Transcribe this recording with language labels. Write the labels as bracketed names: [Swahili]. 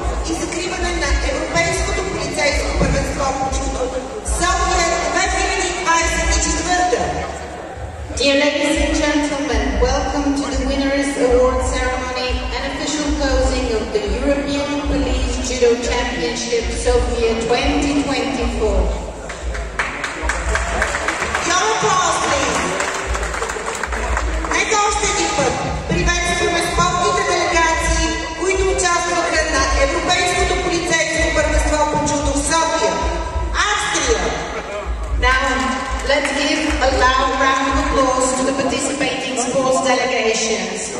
[Bulgarian] и закриване на Европейското полицейско първенство по джудо София 2024. [English] Dear ladies and gentlemen, welcome to the Winners Award ceremony and official closing of the European Police Judo Championship Sofia 2024. Your applause, please. [Bulgarian] Нека още един път приветстваме спортните делегации, които участваха на Европейското полицейско първенство по джудо в София, Австрия. [English] Now, let's give a loud round of applause to the participating sports delegations.